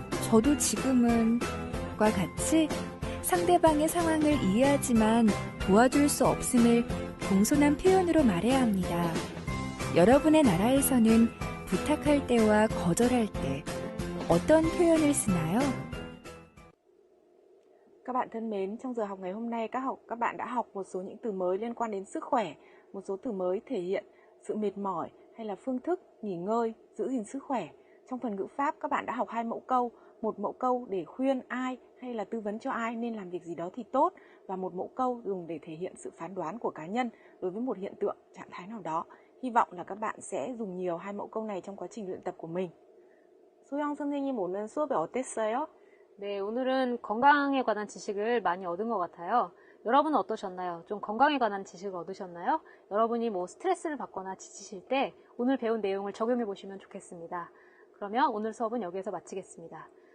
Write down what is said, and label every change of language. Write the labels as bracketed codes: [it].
[ko] 저도 지금은 과 같이 상대방의 상황을 이해하지만 도와줄 수 없음을 공손한 표현으로 말해야 합니다. 여러분의 나라에서는 부탁할 때와 거절할 때 어떤 표현을 쓰나요? [vi] Các bạn thân mến, trong giờ học ngày hôm nay các bạn đã học một số những từ mới liên quan đến sức khỏe, một số từ mới thể hiện sự mệt mỏi hay là phương thức nghỉ ngơi, giữ gìn sức khỏe. Trong phần ngữ pháp các bạn đã học 2 mẫu câu, một mẫu câu để khuyên ai hay là tư vấn cho ai nên làm việc gì đó thì tốt và một mẫu câu dùng để thể hiện sự phán đoán của cá nhân đối với một hiện tượng, trạng thái nào đó. Hy vọng là các bạn sẽ dùng nhiều 2 mẫu câu này trong quá trình luyện tập của mình. [ko] 소영 선생님 오늘 수업이 어땠어요? 네, 오늘은 건강에 관한 지식을 많이 얻은 것 같아요. 여러분은 어떠셨나요? 좀 건강에 관한 지식을 얻으셨나요? 여러분이 뭐 스트레스를 받거나 지치실 때 오늘 배운 내용을 적용해 보시면 좋겠습니다. 그러면 오늘 수업은 여기에서 마치겠습니다.